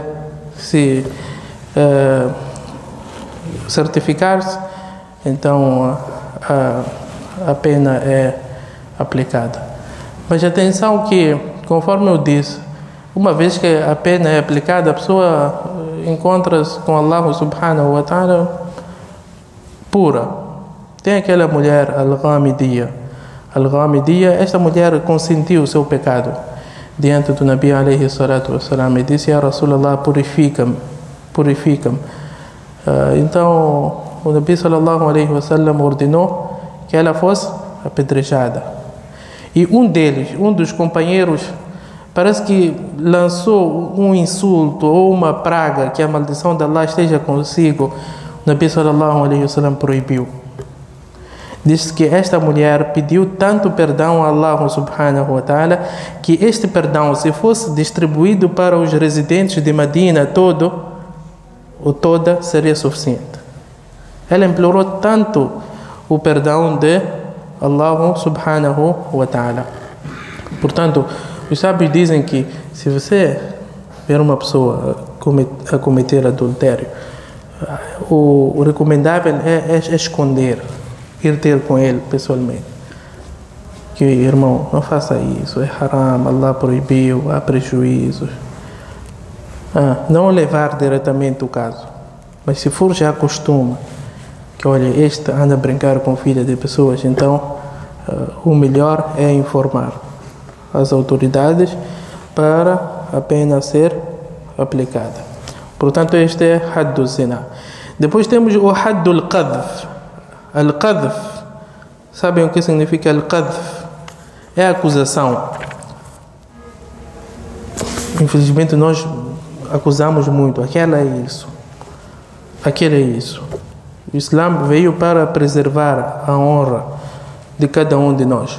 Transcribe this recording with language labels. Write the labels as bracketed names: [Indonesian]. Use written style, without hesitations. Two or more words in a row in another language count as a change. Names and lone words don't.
[Portuguese] Se certificar-se, então a pena é aplicada. Mas atenção que, conforme eu disse, uma vez que a pena é aplicada, a pessoa encontra-se com Allah [Arabic] سبحانه وتعالى [Portuguese] pura. Tem aquela mulher, Al-Ghamidiyya. Al-Ghamidiyya, esta mulher consentiu o seu pecado diante do Nabi [Arabic] عليه الصلاة والسلام [Portuguese] e disse: [Arabic] يا رسول الله, [Portuguese] purifica-me, purifica-me. Então o Nabi [Arabic] صلى الله عليه وسلم [Portuguese] ordenou que ela fosse apedrejada. E um dos companheiros, parece que lançou um insulto ou uma praga, que a maldição de Allah esteja consigo. O Nabi [Arabic] صلى الله عليه وسلم [Portuguese] proibiu. Diz que esta mulher pediu tanto perdão a Allah [Arabic] سبحانه وتعالى [Portuguese] que este perdão, se fosse distribuído para os residentes de Medina toda, seria suficiente. Ela implorou tanto o perdão de Allah [Arabic] سبحانه وتعالى. [Portuguese] Portanto, os sábios dizem que se você ver uma pessoa a cometer adultério, o recomendável é esconder, ir ter com ele pessoalmente. Que, irmão, não faça isso, é haram, Allah proibiu, há prejuízos. Não levar diretamente o caso, mas se for já costume, que olha, este anda a brincar com filha de pessoas, então o melhor é informar as autoridades para a pena ser aplicada. Portanto, este é [Arabic] حد الزنا. [Portuguese] Depois temos o [Arabic] حد القذف. [Portuguese] Al-Qadhf, sabem o que significa Al-Qadhf? É a acusação. Infelizmente nós acusamos muito, aquele é isso, aquele é isso. O Islã veio para preservar a honra de cada um de nós.